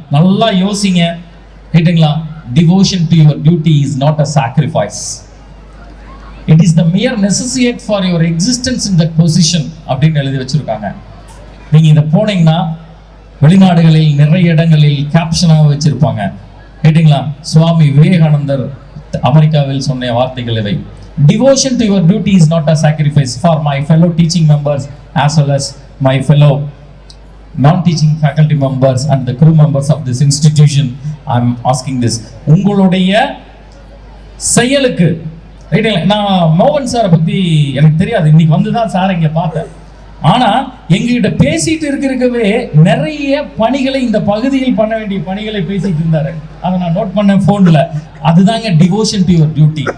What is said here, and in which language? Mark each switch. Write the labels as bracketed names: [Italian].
[Tamil] நல்லா யோசிங்க, ரைட்டுங்களா? [English] devotion to your duty is not a sacrifice, it is the mere necessity for your existence in that position [Tamil] அப்படின்னு எழுதி வச்சிருக்காங்க. நீங்க இதை போனீங்கன்னா வெளிநாடுகளில் நிறைய இடங்களில் கேப்ஷனாக வச்சிருப்பாங்க, ரைட்டுங்களா? சுவாமி விவேகானந்தர் அமெரிக்காவில் சொன்ன வார்த்தைகள் இவை. [English] Devotion to your duty is not a sacrifice. For my fellow teaching members as well as my fellow non-teaching faculty members and the crew members of this institution, I am asking this. [Tamil] உங்களுடைய செயலுக்கு, நான் மோகன் சாரை பத்தி எனக்கு தெரியாது, இன்னைக்கு வந்துதான் சார் இங்க பார்த்தேன். ஆனா எங்ககிட்ட பேசிட்டு இருக்கவே நிறைய பணிகளை, இந்த பகுதியில் பண்ண வேண்டிய பணிகளை பேசிட்டு இருந்தாரு. அதை நான் நோட் பண்ண போன்ல. அதுதாங்க [English] Devotion to your duty.